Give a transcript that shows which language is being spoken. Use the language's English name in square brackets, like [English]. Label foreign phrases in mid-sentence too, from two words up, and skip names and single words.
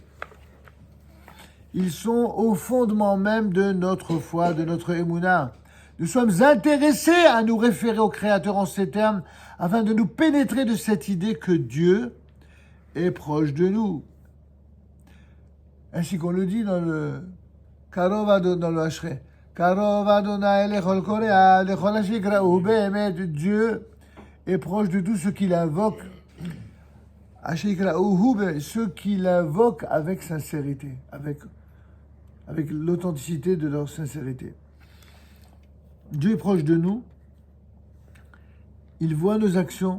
[French] Ils sont au fondement même de notre foi, de notre émouna. Nous sommes intéressés à nous référer au Créateur en ces termes, afin de nous pénétrer de cette idée que Dieu est proche de nous. Ainsi qu'on le dit dans le [Hebrew] קרוב ה, [French] dans le Hachré. [Hebrew] קרוב ה׳ לכל קוראיו, לכל אשר יקראהו באמת. [French] Dieu est proche de tous ceux qui l'invoquent. Hashikra'u, ceux qui l'invoquent avec sincérité, avec l'authenticité de leur sincérité. Dieu est proche de nous. Il voit nos actions.